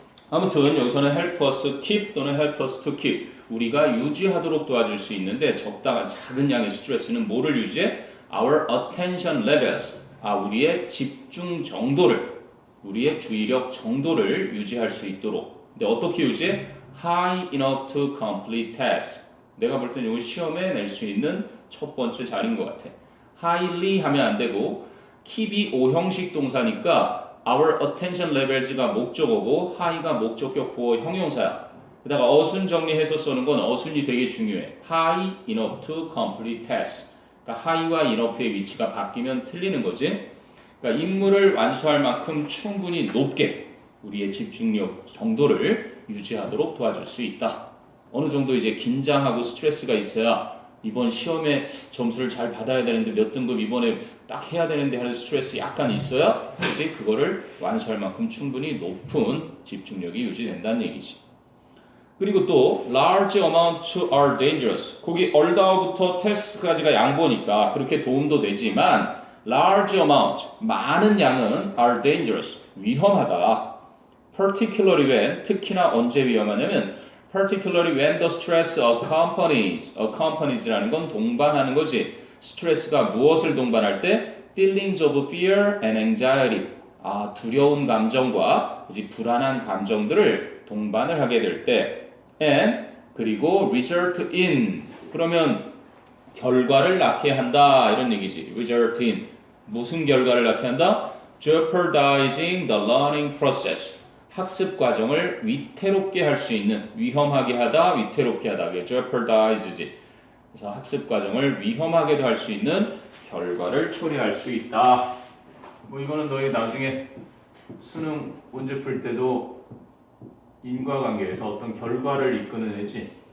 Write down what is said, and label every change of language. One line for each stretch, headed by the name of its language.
Korean: 아무튼 여기서는
English: help us keep
Korean: 또는
English: help us to keep,
Korean: 우리가 유지하도록 도와줄 수 있는데 적당한 작은 양의 스트레스는 뭐를 유지해?
English: Our attention levels,
Korean: 우리의 집중 정도를, 우리의 주의력 정도를 유지할 수 있도록. 근데 어떻게 유지해?
English: High enough to complete tasks.
Korean: 내가 볼 때는 이거 시험에 낼 수 있는 첫 번째 자리인 것 같아. highly 하면 안 되고 keep이 5형식 동사니까 our attention levels가 목적어고 high가 목적격 보어 형용사야. 게다가 어순 정리해서 쓰는 건 어순이 되게 중요해.
English: high enough to complete tasks.
Korean: 그러니까 high와 enough의 위치가 바뀌면 틀리는 거지. 그러니까 임무를 완수할 만큼 충분히 높게 우리의 집중력 정도를 유지하도록 도와줄 수 있다. 어느 정도 이제 긴장하고 스트레스가 있어야 이번 시험에 점수를 잘 받아야 되는데 몇 등급 이번에 딱 해야 되는데 하는 스트레스 약간 있어야 이제 그거를 완수할 만큼 충분히 높은 집중력이 유지된다는 얘기지. 그리고 또
English: large amounts are dangerous.
Korean: 거기 얼다우부터 테스트까지가 양보니까 그렇게 도움도 되지만
English: large amount,
Korean: 많은 양은
English: are dangerous,
Korean: 위험하다.
English: particularly when,
Korean: 특히나 언제 위험하냐면
English: particularly when the stress accompanies라는 건 동반하는 거지.
Korean: 스트레스가 무엇을 동반할 때?
English: feelings of fear and anxiety.
Korean: 두려운 감정과 이제 불안한 감정들을 동반을 하게 될 때.
English: and
Korean: 그리고
English: result in.
Korean: 그러면 결과를 낳게 한다 이런 얘기지.
English: result in.
Korean: 무슨 결과를 낳게 한다?
English: jeopardizing the learning process.
Korean: 학습 과정을 위태롭게 할 수 있는, 위험하게 하다, 위태롭게 하다. 이게 jeopardize지. 그래서 학습 과정을 위험하게도 할 수 있는 결과를 초래할 수 있다. 뭐 이거는 너희 나중에 수능 문제 풀 때도 인과관계에서 어떤 결과를 이끄는 애지.